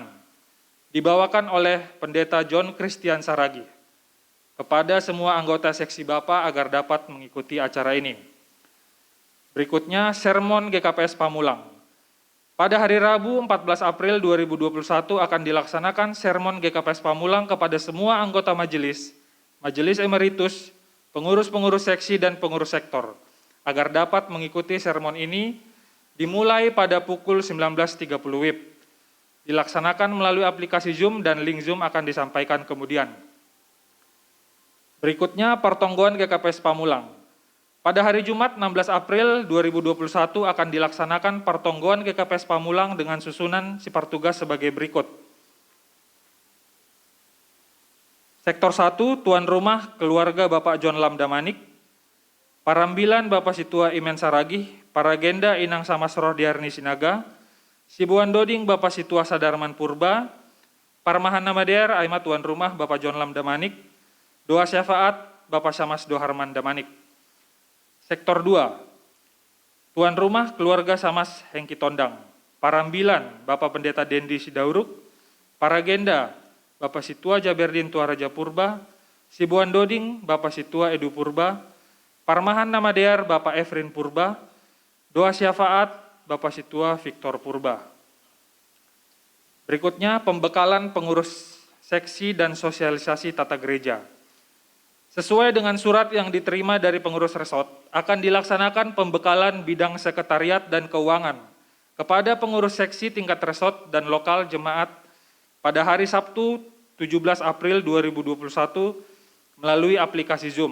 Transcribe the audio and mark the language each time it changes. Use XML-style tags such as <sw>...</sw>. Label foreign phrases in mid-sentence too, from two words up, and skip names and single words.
<id>Dibawakan oleh Pendeta John Christian Saragi. Kepada semua anggota seksi Bapak agar dapat mengikuti acara ini. Berikutnya, sermon GKPS Pamulang. Pada hari Rabu 14 April 2021 akan dilaksanakan sermon GKPS Pamulang kepada semua anggota majelis, majelis emeritus, pengurus-pengurus seksi dan pengurus sektor, agar dapat mengikuti sermon ini dimulai pada pukul 19.30 WIB. Dilaksanakan melalui aplikasi Zoom dan link Zoom akan disampaikan kemudian. Berikutnya, pertonggoan GKPS Pamulang. Pada hari Jumat 16 April 2021 akan dilaksanakan pertonggoan GKPS Pamulang dengan susunan sipartugas sebagai berikut. Sektor 1, tuan rumah keluarga Bapak John Lam Damanik, Parambilan Bapak Situa Imen Saragih, Paragenda Inang Samas Rohdiarni Sinaga,</id> <bts>Sibuan Doding</bts> <id>Bapak Situa Sadarman Purba,</id> <bts>Parmahan Namadear Aimat</bts> <id>tuan rumah Bapak John Lam Damanik, Doa Syafaat Bapak Syamas Doharman Damanik. Sektor 2, tuan rumah keluarga Samas Hengki Tondang, Parambilan Bapak Pendeta Dendi Sidauruk, Paragenda Bapak Situa Jaberdin Tuaraja Purba,</id> <bts>Sibuan Doding</bts> <id>Bapak Situa Edu Purba,</id> <bts>Parmahan Namadear</bts> <id>Bapak Efrin Purba, Doa Syafaat Bapak Situa Victor Purba. Berikutnya pembekalan pengurus seksi dan sosialisasi tata gereja. Sesuai dengan surat yang diterima dari pengurus resort, akan dilaksanakan pembekalan bidang sekretariat dan keuangan kepada pengurus seksi tingkat resort dan lokal jemaat pada hari Sabtu 17 April 2021 melalui aplikasi Zoom.</id>